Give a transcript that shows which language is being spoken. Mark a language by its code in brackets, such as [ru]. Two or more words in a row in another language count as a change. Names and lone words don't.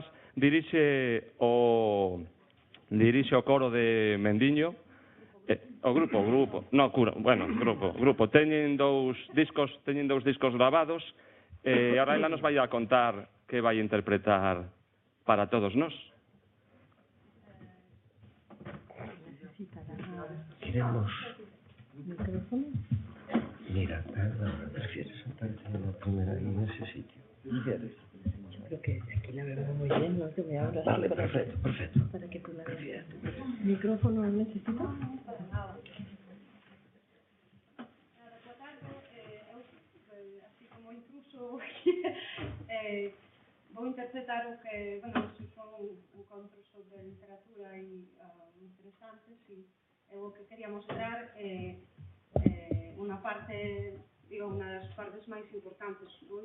[gl] Dirixe o coro de Mendiño, o grupo, teñen dous discos gravados, e ahora ela nos vai a contar que vai interpretar para todos nós. [es] Queremos Micrófono. Mira, prefieres sentarte en la primera en ese sitio. ¿Prefieres? Yo creo que aquí la veo muy bien, ¿no? Que me abras Vale, perfecto, perfecto. para que tú la veas. ¿Micrófono necesitas? [gl] Boa tarde, eu, así como intruso, vou interpretar o que, bueno, son encontros sobre literatura e interesantes e o que quería mostrar unha parte, digo, unha das partes máis importantes, ¿no?